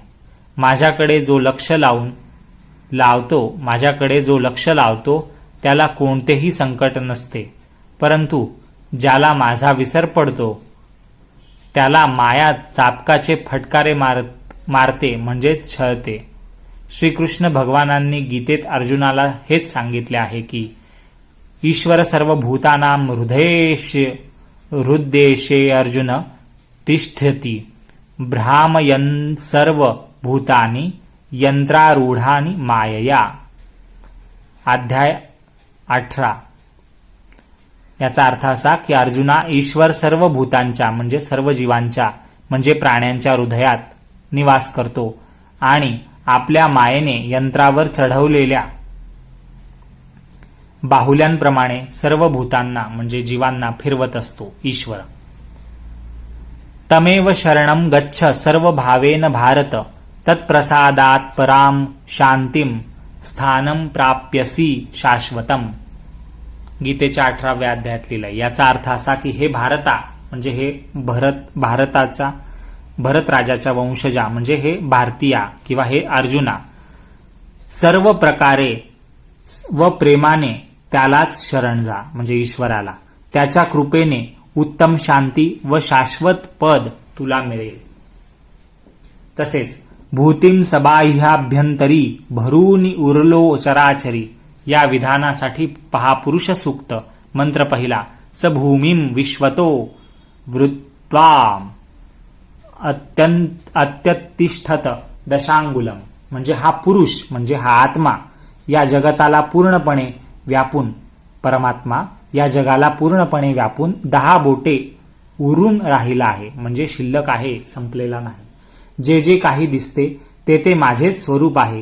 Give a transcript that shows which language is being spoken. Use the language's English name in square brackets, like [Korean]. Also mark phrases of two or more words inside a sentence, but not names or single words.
[Marathi] माझ्याकडे जो लक्ष लावतो त्याला कोणतेही संकट नसते, परंतु ज्याला माझा विसर पडतो त्याला माया चापकाचे फटकारे मारते म्हणजेच छळते. श्रीकृष्ण भगवानांनी गीतेत अर्जुनाला हेच सांगितले आहे की [Sanskrit] ईश्वर सर्व भूतानां हृद्देशे अर्जुन तिष्ठति भ्रामयन् सर्व भूतानि यंत्रारूढानि मायया. [Marathi] अध्याय 18. याचा अर्थ असा की अर्जुना, ईश्वर सर्व भूतांच्या म्हणजे सर्व जीवांच्या म्हणजे प्राण्यांच्या हृदयात निवास करतो आणि आपल्या मायेने यंत्रावर चढवलेल्या बाहुल्यांप्रमाणे सर्व भूतांना म्हणजे जीवांना फिरवत असतो. [Sanskrit] ईश्वर तमेव शरणं गच्छ सर्व भावेन भारत तत्प्रसादात पराम शांतिम स्थानं प्राप्यसी शाश्वतम. [Marathi] गीतेच्या 18व्या अध्यायात लिहिलंय. याचा अर्थ असा की हे भारता म्हणजे हे भरत राजाच्या वंशजा म्हणजे हे भारतीया किंवा हे अर्जुना, सर्व प्रकारे व प्रेमाने त्यालाच शरण जा म्हणजे ईश्वराला. त्याच्या कृपेने उत्तम शांती व शाश्वत पद तुला मिळेल. तसेच भूतीम सबाह्याभ्यंतरी भरूनी उरलो चराचरी या विधानासाठी पहा पुरुष सूक्त मंत्र पहिला. [Sanskrit] स भूमीम विश्वतो वृत्वाम अत्यतिष्ठत दशांगुलम [Marathi] म्हणजे हा पुरुष म्हणजे हा आत्मा या जगताला पूर्णपणे व्यापून, परमात्मा या जगाला पूर्णपणे व्यापून 10 बोटे उरून राहिला आहे म्हणजे शिल्लक आहे, संपलेला नाही. जे जे काही दिसते ते माझेच स्वरूप आहे.